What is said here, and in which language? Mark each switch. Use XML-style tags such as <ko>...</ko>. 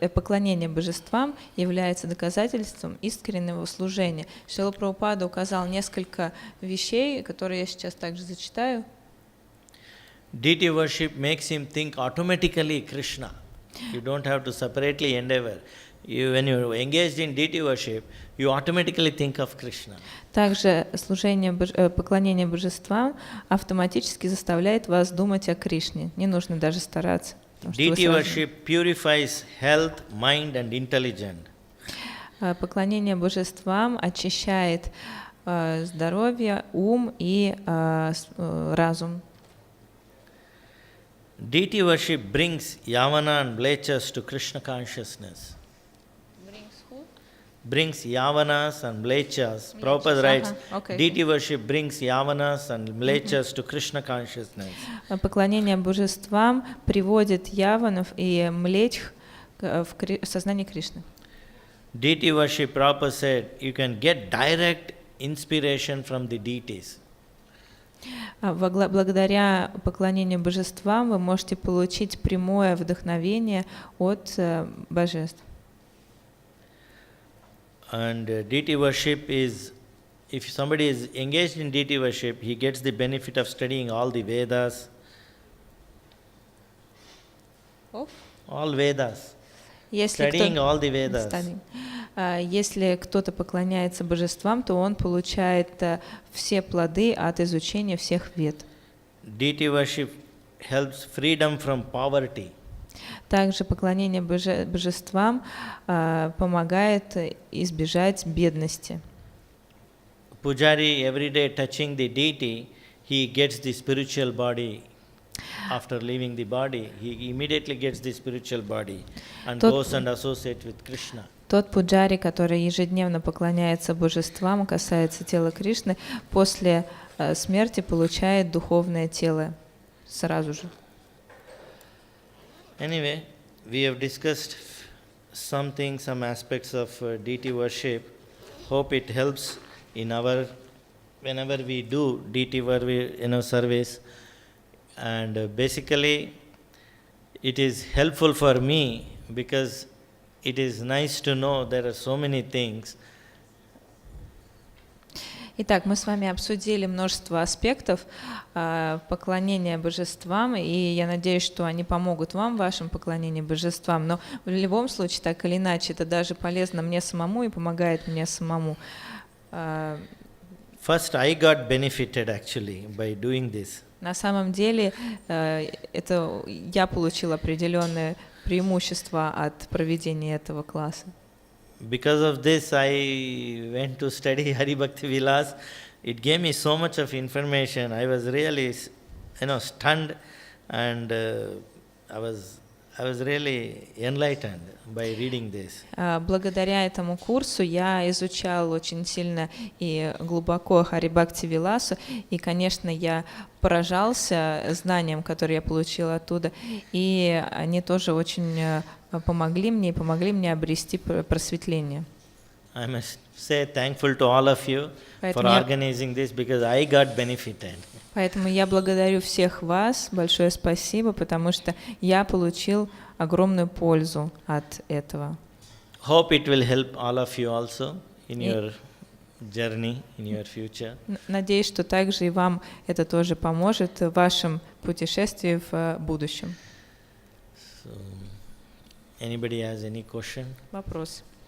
<ru>Поклонение божествам является доказательством искреннего служения. Шрила Прабхупада указал несколько вещей, которые я сейчас также зачитаю.</ru> <en>Deity worship makes him think automatically Krishna. You don't have to separately endeavor. When you are engaged in deity worship, you automatically think of Krishna.</en> <ru>Также поклонение божествам автоматически заставляет вас думать о Кришне. Не нужно даже стараться.</ru> <en>Deity worship purifies health, mind and intelligence.</en> <ru>Поклонение божествам очищает здоровье, ум и разум.</ru> <en>Deity worship brings Yavana and Mlechas to Krishna consciousness. Brings Yavanas and Mlechas. Prabhupada writes, deity worship brings Yavanas and Mlechas to Krishna consciousness.</en> <ru>Поклонение божествам приводит яванов и млечх в сознание Кришны.</ru> <en>Deity worship, Prabhupada said, you can get direct inspiration from the deities.</en> <ru>Благодаря поклонению божествам вы можете получить прямое вдохновение от божеств.</ru> <en>And deity worship is, if somebody is engaged in deity worship, he gets the benefit of studying all the Vedas. All Vedas. Studying all the Vedas.</en> <ru>Если кто-то поклоняется божествам, то он получает все плоды от изучения всех вед.</ru> <en>Deity worship helps freedom from poverty.</en> <ru>Также поклонение божествам помогает избежать бедности.</ru> <en>Pujari every day touching the deity, he gets the spiritual body. After leaving the body, he immediately gets the spiritual body and goes and associates with Krishna.</en> <ru>Тот пуджари, который ежедневно поклоняется божествам, касается тела Кришны, после смерти получает духовное тело сразу же.</ru> <en>Anyway, we have discussed some aspects of deity worship. Hope it helps in whenever we do deity service. And basically, it is helpful for me because it is nice to know there are so many things.</en> <ru>Итак, мы с вами обсудили множество аспектов поклонения божествам, и я надеюсь, что они помогут вам в вашем поклонении божествам. Но в любом случае, так или иначе, это даже полезно мне самому и помогает мне самому.</ru> <en>First, I got benefited actually by doing this.</en> <ru>На самом деле, это я получил определенное преимущества от проведения этого класса.</ru> <en>Because of this, I went to study Hari Bhakti Vilas. It gave me so much of information. I was really, stunned, and I was really enlightened by reading this.</en> <ru>Благодаря этому курсу я изучал очень сильно и глубоко Хари Бхакти Виласу, и, конечно, я поражался знаниям, которые я получила оттуда, и они тоже очень помогли мне обрести просветление.</ru> <en>I must say thankful to all of you for organizing this because I got benefited.</en> <ru>Поэтому я благодарю всех вас, большое спасибо, потому что я получил огромную пользу от этого.</ru> <en>Hope it will help all of you also in your journey, in your future.</en> <ru>Надеюсь, что также и вам это тоже поможет в вашем путешествии в будущем.</ru> <en>So, anybody has any question?</en> <ru>Вопрос.</ru>